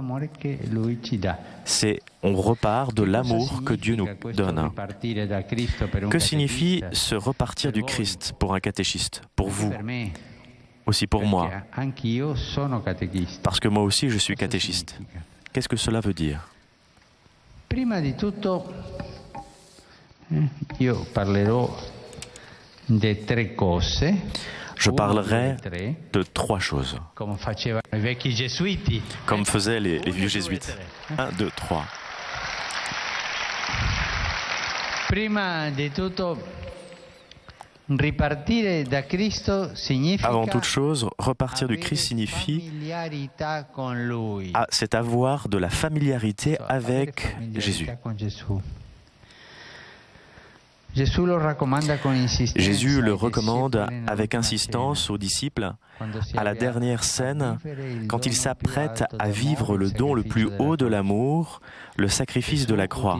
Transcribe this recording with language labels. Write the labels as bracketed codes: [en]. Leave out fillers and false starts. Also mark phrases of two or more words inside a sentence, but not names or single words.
[fr] On repart de l'amour que Dieu nous donne. Que signifie se repartir du Christ pour un catéchiste, pour vous, aussi pour moi? Parce que moi aussi je suis catéchiste. Qu'est-ce que cela veut dire? [it] Prima di tutto, io parlerò de tre cose. [fr] Je parlerai de trois choses, comme faisaient les vieux jésuites. 1, 2, 3. [it] Prima di tutto, ripartire da Cristo significa. [fr] Avant toute chose, repartir du Christ signifie c'est avoir de la familiarité avec Jésus. Jésus le recommande avec insistance aux disciples à la dernière scène, quand il s'apprête à vivre le don le plus haut de l'amour, le sacrifice de la croix.